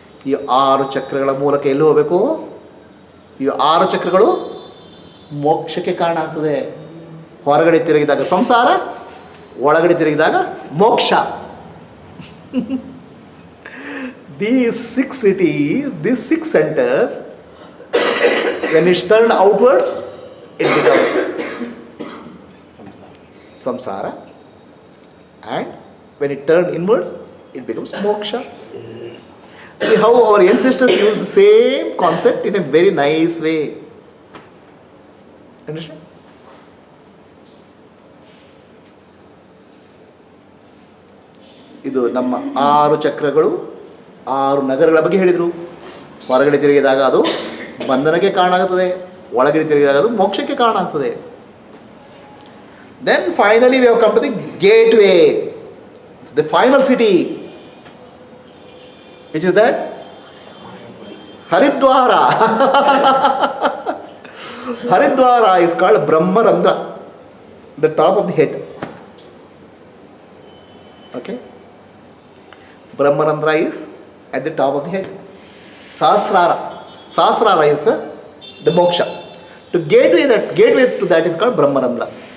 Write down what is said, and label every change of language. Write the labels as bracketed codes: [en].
[kn] ಈ 6 ಚಕ್ರಗಳ ಮೂಲಕ ಎಲ್ಲಿ ಹೋಗಬೇಕು? ಈ 6 ಚಕ್ರಗಳು ಮೋಕ್ಷಕ್ಕೆ ಕಾರಣ ಆಗ್ತದೆ. ಹೊರಗಡೆ ತಿರುಗಿದಾಗ ಸಂಸಾರ, ಒಳಗಡೆ ತಿರುಗಿದಾಗ ಮೋಕ್ಷ. [en] These 6 cities, these 6 centers, when it's turned outwards, it becomes samsara, and when it turned inwards, it becomes moksha. See how our ancestors used the same concept in a very nice way. Understand? [kn] ಇದು ನಮ್ಮ 6 ಚಕ್ರಗಳು, 6 ನಗರಗಳ ಬಗ್ಗೆ ಹೇಳಿದರು. ಹೊರಗಡೆ ತಿರುಗಿದಾಗ ಅದು ಬಂಧನಕ್ಕೆ ಕಾರಣ ಆಗುತ್ತದೆ, ಒಳಗಡೆ ತಿರುಗಿದಾಗ ಅದು ಮೋಕ್ಷಕ್ಕೆ ಕಾರಣ ಆಗ್ತದೆ. [en] Then finally we have come to the gateway, the final city, which is that Haridwar. Haridwara is called Brahmarandra, the top of the head. Okay? Brahmarandra is at the top of the head. Sahasrara is the moksha. To gateway to that is called Brahmarandra.